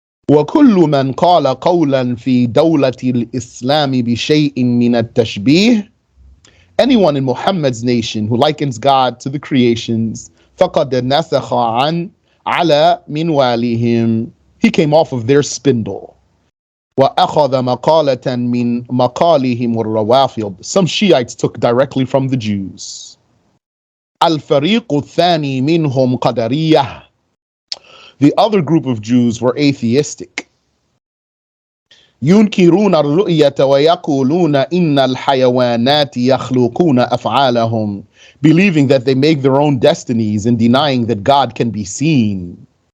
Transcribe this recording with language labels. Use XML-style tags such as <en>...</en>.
<ar>وَكُلُّ مَنْ قَالَ قَوْلًا فِي دَوْلَةِ الْإِسْلَامِ بِشَيْءٍ مِّنَ التَّشْبِيهِ,</ar> <en>anyone in Muhammad's nation who likens God to the creations,</en> <ar>فَقَدْ نَسَخَ عَنْ عَلَى مِنْوَالِهِمْ,</ar> <en>he came off of their spindle.</en> <ar>وَأَخَذَ مَقَالَةً مِّنْ مَقَالِهِمُ الرَّوَافِضِ,</ar> <en>some Shiites took directly from the Jews.</en> <ar>الفريق الثاني منهم قدرية.</ar> <en>The other group of Jews were atheistic.</en> <ar>ينكرون الرؤية ويقولون إن الحيوانات يخلقون أفعالهم,</ar> <en>believing that they make their own destinies and denying that God can be seen.</en>